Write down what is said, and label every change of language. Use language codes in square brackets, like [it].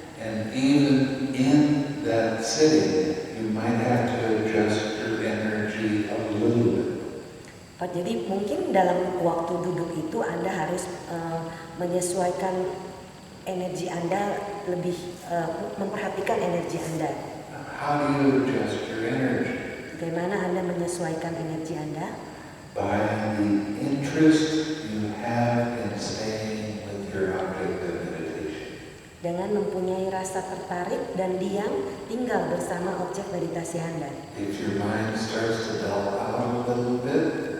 [en] And even in that sitting, you might have to adjust your energy a little bit. [id] Jadi mungkin dalam waktu duduk itu Anda harus menyesuaikan energi Anda lebih memperhatikan energi Anda. [en] How do you adjust your energy? [id] Bagaimana Anda menyesuaikan energi Anda? [en] By the interest you have in staying with your object of meditation. [id] Dengan mempunyai rasa tertarik dan diam tinggal bersama objek meditasi Anda. [en] If your mind starts to dull out a little bit,